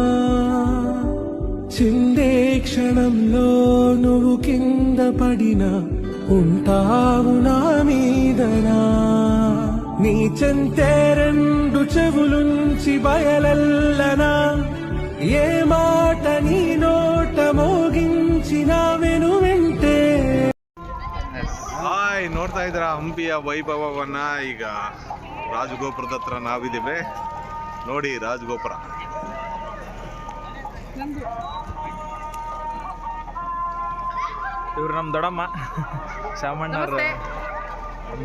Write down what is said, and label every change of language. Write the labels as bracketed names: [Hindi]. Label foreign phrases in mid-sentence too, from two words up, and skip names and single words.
[Telugu] చిందే క్షణంలో నువ్వు కింద పడినా ఉంటావు నా మీదనా. నీ చెంతే రెండు చెవులుంచి బయలెల్లనా, ఏ మాట నీ నోట మోగించిన వెను వింటే. [Kannada] ನೋಡ್ತಾ ಇದ್ದೀರಾ ಹಂಪಿಯ ವೈಭವವನ್ನ. ಈಗ ರಾಜಗೋಪುರದ ಹತ್ರ ನಾವಿದ್ದೀವಿ ನೋಡಿ. ರಾಜಗೋಪುರ ಇವ್ರು ನಮ್ಮ ದೊಡ್ಡಮ್ಮ, ಶಾಮಣ್ಣವ್ರ ಅಮ್ಮ.